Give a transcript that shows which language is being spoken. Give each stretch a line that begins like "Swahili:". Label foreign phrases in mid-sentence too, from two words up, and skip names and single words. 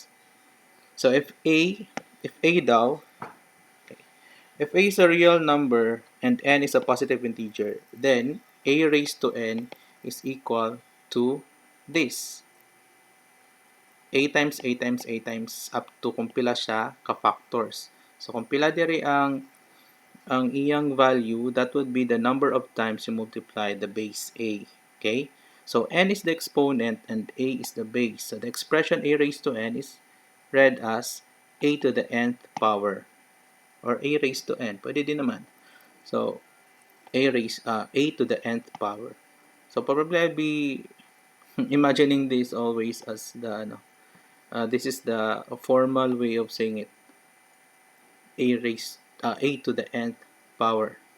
English: So, if A daw, if A is a real number and n is a positive integer, then A raised to n is equal to this. A times A times A times up to
Cebuano: kung pila siya ka-factors. So kung pila diri ang iyang value,
English: that would be the number of times you multiply the base A. Okay? So n is the exponent and A is the base. So the expression A raised to n is read as A to the nth power. Or A raised to n.
Filipino: Pwede din naman.
English: So A to the nth power. So probably I'll be imagining this always as the this is the formal way of saying it. A to the nth power.